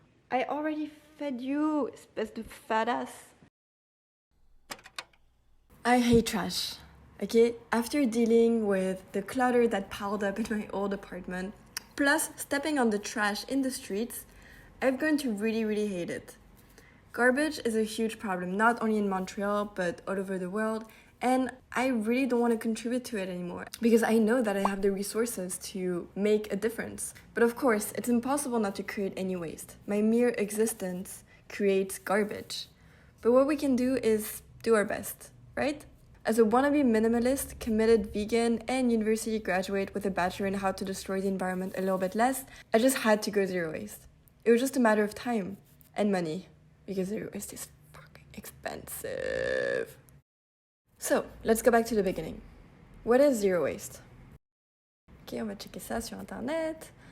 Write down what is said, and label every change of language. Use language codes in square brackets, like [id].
[en] I already fed you, [fr] espèce de fadass. [en] I hate trash. Okay, after dealing with the clutter that piled up in my old apartment, plus stepping on the trash in the streets, I've grown to really hate it. Garbage is a huge problem, not only in Montreal, but all over the world, and I really don't want to contribute to it anymore because I know that I have the resources to make a difference. But of course, it's impossible not to create any waste. My mere existence creates garbage. But what we can do is do our best, right? As a wannabe minimalist, committed vegan, and university graduate with a bachelor in how to destroy the environment a little bit less, I just had to go zero waste. It was just a matter of time and money, because zero waste is fucking expensive. So, let's go back to the beginning. What is zero waste? [fr] Ok, on va checker ça sur internet.